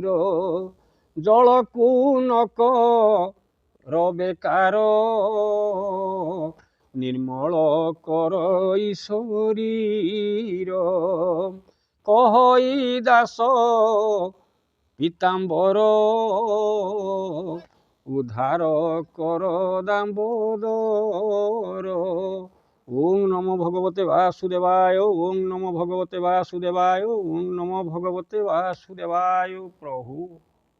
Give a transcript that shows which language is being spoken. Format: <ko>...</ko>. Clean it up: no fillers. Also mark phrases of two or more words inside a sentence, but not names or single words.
<or>ଜଳକୁ ନକ ବେକାର ନିର୍ମଳ କର ଈଶ୍ୱରୀର। କହଇ ଦାସ ପୀତାମ୍ବର ଉଦ୍ଧାର କର ଦାମ୍ବୋଦର।</or> <sa>ॐ नमो भगवते वासुदेवाय। ॐ नमो भगवते वासुदेवाय। ॐ नमो भगवते वासुदेवाय। प्रभु।</sa>